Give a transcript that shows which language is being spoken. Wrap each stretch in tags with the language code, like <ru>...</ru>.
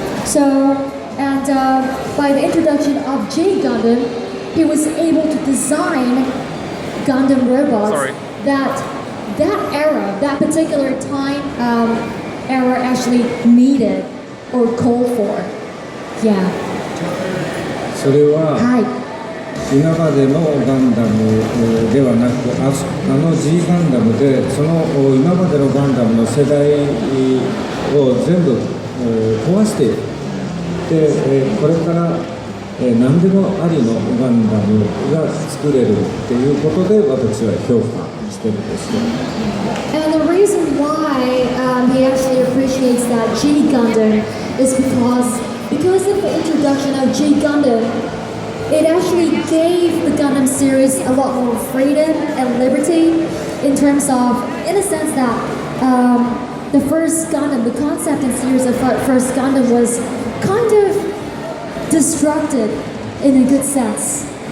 <en>So, and by the introduction of G Gundam, he was able to design Gundam robots that era, that particular time era actually needed or called for. Yeah.</en> <ja>それは、はい。今までのガンダムではなく、G ガンダムでその今までのガンダムの世代を全部壊していく。で、これから何でもありのガンダムが作れるっていうことで私は評価してるんですけど。</ja> <en>And the reason why he actually appreciates that G Gundam is because of the introduction of G Gundam, it actually gave the Gundam series a lot more freedom and liberty in terms of, in a sense that the first Gundam, the concept and series of first Gundam was kind of destructed in a good sense.</en>